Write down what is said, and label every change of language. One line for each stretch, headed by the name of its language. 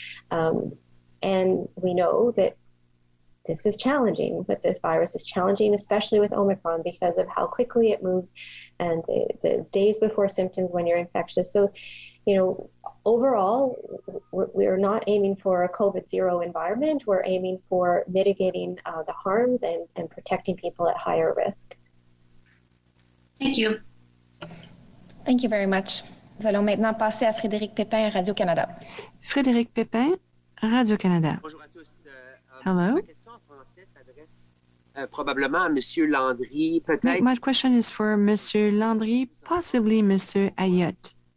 English: And we know that this is challenging, but this virus is challenging, especially with Omicron, because of how quickly it moves and the days before symptoms when you're infectious. So, overall, we're not aiming for a COVID zero environment. We're aiming for mitigating the harms and protecting people at higher risk. Thank you. Thank you very much.
French: Nous allons maintenant passer à Frédéric Pépin, Radio-Canada. Frédéric Pépin, Radio-Canada. Bonjour à tous.
English: Hello.
French: Ma question en français s'adresse probablement à Monsieur Landry, peut-être.
English: My question is for Monsieur Landry, possibly Mr. Ayotte.